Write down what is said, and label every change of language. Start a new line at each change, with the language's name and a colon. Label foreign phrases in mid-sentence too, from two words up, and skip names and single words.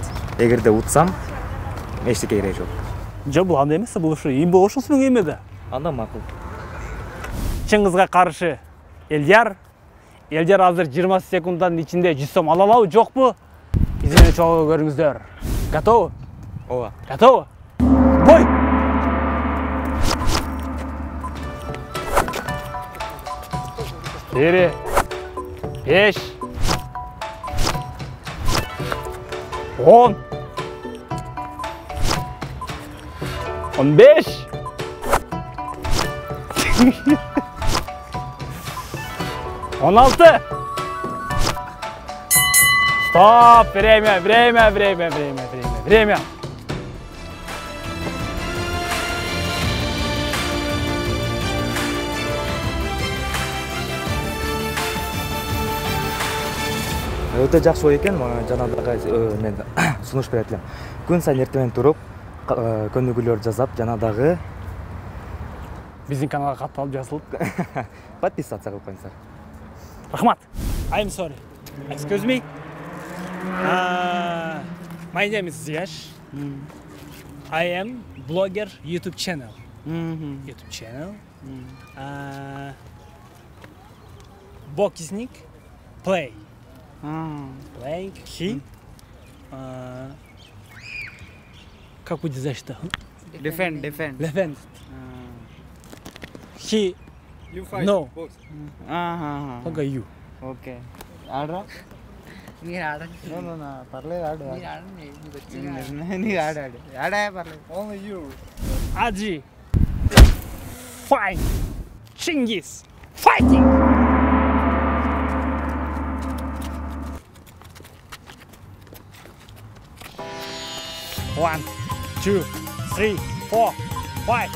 Kyrgyz: Эгерде утсам, эчтеке кереги жок. Жок, бул андай эмес, бул ушу имба ошосунун эме да. Анда макул. Чыңгызга каршы Элдияр. Элдияр азыр 20 секунддун ичинде 100 сом ала алабы, жокпу? Изине чогуу көрүңүздөр.
Russian: Готовы?
Kyrgyz: Ооба.
Russian: Готовы? Бой! Бери. 5. 10. 15. 16. Стоп! Время.
Kyrgyz: Өтө жакшы ой экен, жанагы мен сунуш берет элем. Күн сайын эртең туруп, көнүгүүлөр жазап, жана дагы Биздин каналга катталып жазылып. Подписаться кылып коюңуздар. Рахмат.
English: I'm sorry. Excuse me. My name is Ziyash. I am blogger YouTube channel. YouTube channel. Boxing play. Playing. He.
Russian: Как будет защита?
English: Defend. He. You fight. No. Box. Okay, you.
Telugu: Okay. ఆడరా మీరు ఆడండి. పర్లేదు ఆడు మీరు ఆడండి. మీకు వచ్చింది నీకు ఆడా పర్లేదు.
English: Only you. Aji. Fight. Chingiz. Fighting. One, 2, 3, 4, 5,